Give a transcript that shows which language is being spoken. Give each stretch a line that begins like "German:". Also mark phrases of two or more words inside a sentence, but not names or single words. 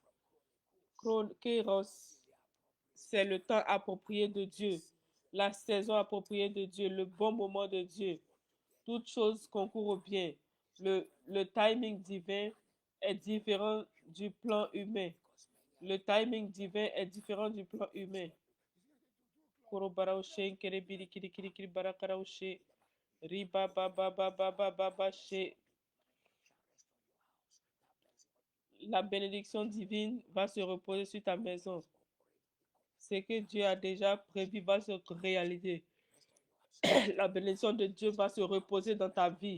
French: Kéros, c'est le temps approprié de Dieu, la saison appropriée de Dieu, le bon moment de Dieu. Toute chose concourt au bien. Le timing divin est différent du plan humain. Le timing divin est différent du plan humain. Korobaraoshe, kerebiri, kiri, kiri, kiri, barakaraoshe, riba, ba, ba, ba, ba, ba, ba, ba, she. La bénédiction divine va se reposer sur ta maison. Ce que Dieu a déjà prévu va se réaliser. La bénédiction de Dieu va se reposer dans ta vie.